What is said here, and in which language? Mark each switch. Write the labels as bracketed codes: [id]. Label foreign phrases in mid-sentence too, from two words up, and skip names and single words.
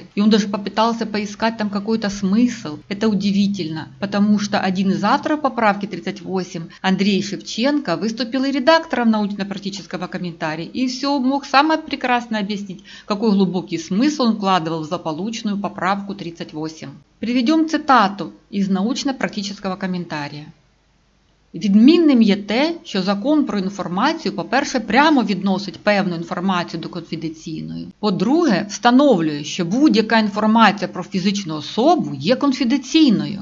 [ru] И он даже попытался поискать там какой-то смысл. Это удивительно, потому что один из авторов поправки 38, Андрей Шевченко, выступил и редактором научно-практического комментария, и все мог самое прекрасно объяснить, какой глубокий смысл он вкладывал в злополучную поправку 38. Приведем цитату [uk] із научно-практичного коментарія. Відмінним є те, що закон про інформацію, по-перше, прямо відносить певну інформацію до конфіденційної. По-друге, встановлює, що будь-яка інформація про фізичну особу є конфіденційною.